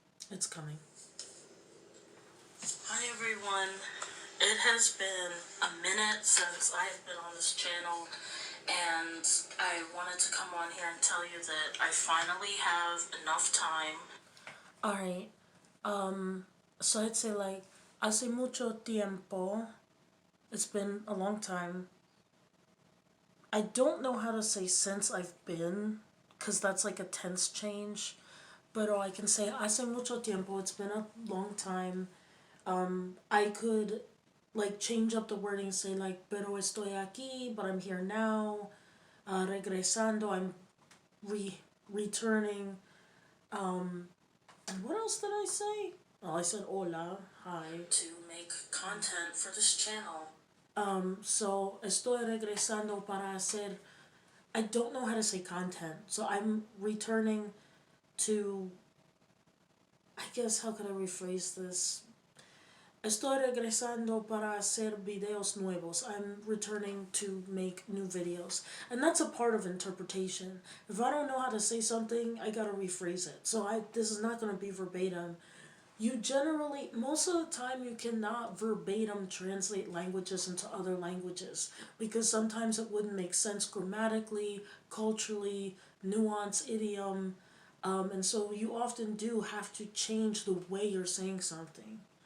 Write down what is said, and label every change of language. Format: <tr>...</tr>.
<en>It's coming. Hi everyone. It has been a minute since I've been on this channel, and I wanted to come on here and tell you that I finally have enough time. Alright, so I'd say like, hace mucho tiempo. It's been a long time. I don't know how to say since I've been, because that's like a tense change. But I can say hace mucho tiempo. It's been a long time. I could like change up the wording and say like, pero estoy aquí, but I'm here now. Regresando, I'm returning. And what else did I say? Oh, I said hola, hi. To make content for this channel.</en> <es>So estoy regresando para hacer.</es> <en>I don't know how to say content, so I'm returning to. I guess, how can I rephrase this?</en> <es>Estoy regresando para hacer videos nuevos.</es> <en>I'm returning to make new videos. And that's a part of interpretation. If I don't know how to say something, I gotta rephrase it. So this is not gonna be verbatim. You generally, most of the time, you cannot verbatim translate languages into other languages because sometimes it wouldn't make sense grammatically, culturally, nuance, idiom, and so you often do have to change the way you're saying something.</en>